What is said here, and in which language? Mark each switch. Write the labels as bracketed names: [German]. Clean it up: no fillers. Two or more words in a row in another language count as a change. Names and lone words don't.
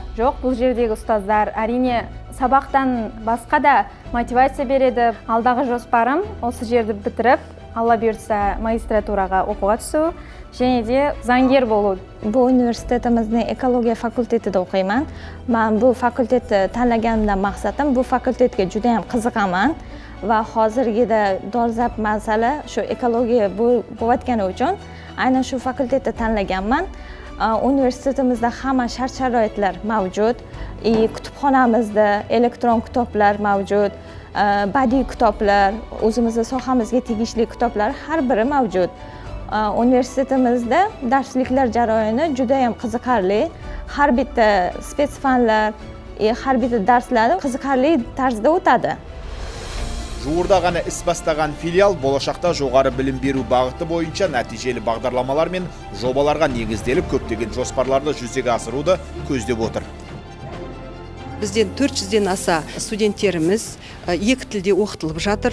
[Kazakh] Жоқ, бұл жердегі ұстаздар әрине сабақтан басқа да мотивация береді. Алдағы жоспарым осы жерді бітіріп, Алла бұйыртса магистратураға оқуға түсу және де заңгер болу. Бұл университетіміздің экология факультетіде оқимын. Мен бұл факультетті танлаганымдан мақсатым, бұл факультетке [Uzbek] judayam qiziqaman va hozirgida dolzarb masala shu ekologiya bo'layotgani uchun aynan shu fakultetni tanlaganman. Universitetimizda hamma shart-sharoitlar mavjud. Kutubxonamizda elektron kitoblar mavjud, badiiy kitoblar, o'zimizning sohamizga tegishli kitoblar har biri mavjud. Universitetimizda darsliklar jarayoni judayam qiziqarli. Har bitta spetsfanlar, har bitta darslari qiziqarli tarzda o'tadi. [Kazakh] Жуырда ғана іс бастаған филиал болашақта жоғары білім беру бағыты бойынша нәтижелі бағдарламалар мен жобаларға негізделіп көптеген жоспарларды жүзеге асыруды көздеп отыр. Бізден 400-ден аса студенттеріміз екі тілде оқытылып жатыр.